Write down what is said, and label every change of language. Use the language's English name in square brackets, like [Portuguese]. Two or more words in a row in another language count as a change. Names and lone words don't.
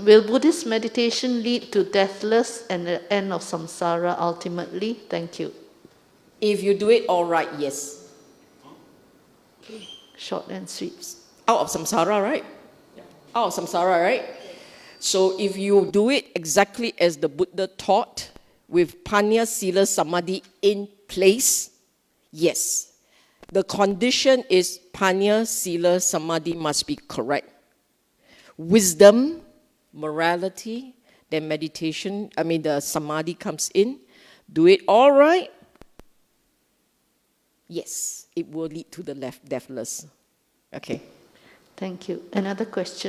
[English] Will Buddhist meditation lead to deathless and the end of samsara ultimately? Thank you. If you do it all right, yes. Short and sweet. Out of samsara, right? Out of samsara, right? So if you do it exactly as the Buddha taught, with [Pali] panya, sila, samadhi [English] in place, yes. The condition is [Pali] panya, sila, samadhi [English] must be correct. Wisdom, morality, then meditation, the samadhi comes in. Do it all right? Yes, it will lead to the deathless. Okay. Thank you. Another question.